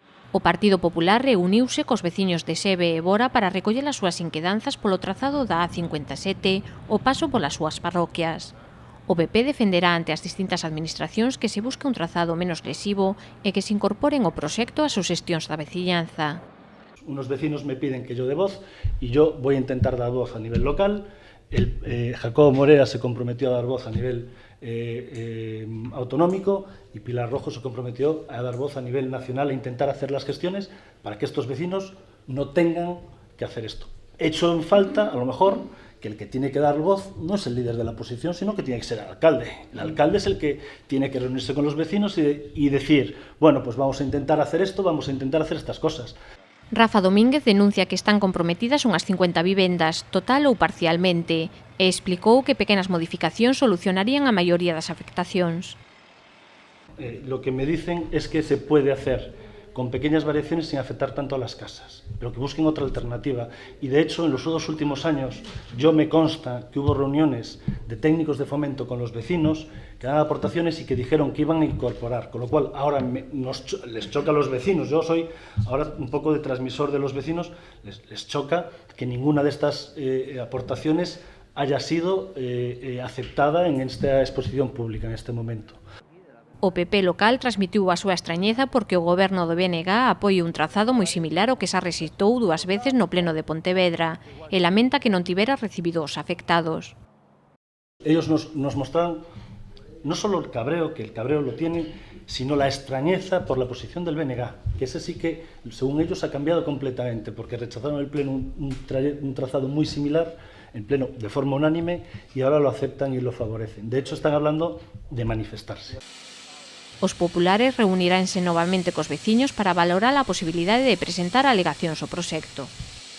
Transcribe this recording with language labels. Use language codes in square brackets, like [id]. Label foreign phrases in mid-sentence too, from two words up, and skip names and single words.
[gl] O Partido Popular reuniuse cos veciños de Sebe e Bora para recoller as súas inquedanzas polo trazado da A57 o paso polas súas parroquias. O PP defenderá ante as distintas administracións que se busque un trazado menos lesivo e que se incorporen ao proxecto as suxestións da veciñanza. [es] Unos vecinos me piden que yo dé voz y yo voy a intentar dar voz a nivel local. Jacobo Morera se comprometió a dar voz a nivel autonómico y Pilar Rojo se comprometió a dar voz a nivel nacional e intentar hacer las gestiones para que estos vecinos no tengan que hacer esto. Hecho en falta, a lo mejor, que el que tiene que dar voz no es el líder de la oposición, sino que tiene que ser el alcalde. El alcalde es el que tiene que reunirse con los vecinos y decir, bueno, pues vamos a intentar hacer esto, vamos a intentar hacer estas cosas. [gl] Rafa Domínguez denuncia que están comprometidas unhas 50 vivendas, total ou parcialmente, e explicou que pequenas modificacións solucionarían a maioría das afectacións. [es] Lo que me dicen es que se puede hacer con pequeñas variaciones sin afectar tanto a las casas, pero que busquen otra alternativa. Y de hecho, en los 2 últimos años, yo me consta que hubo reuniones de técnicos de fomento con los vecinos que daban aportaciones y que dijeron que iban a incorporar, con lo cual ahora les choca a los vecinos. Yo soy ahora un poco de transmisor de los vecinos, les choca que ninguna de estas aportaciones haya sido aceptada en esta exposición pública en este momento. [gl] O PP local transmitiu a súa estrañeza porque o goberno do BNG apoia un trazado moi similar ao que xa rexistou 2 veces no pleno de Pontevedra e lamenta que non tivera recibido os afectados. [es] Ellos nos mostraron no solo el cabreo, que el cabreo lo tienen, sino la extrañeza por la posición del BNG, que ese sí que, según ellos, ha cambiado completamente, porque rechazaron el pleno un trazado muy similar, en pleno de forma unánime, y ahora lo aceptan y lo favorecen. De hecho, están hablando de manifestarse. [gl] Os populares reuniranse novamente cos veciños para valorar a posibilidade de presentar alegacións ao proxecto.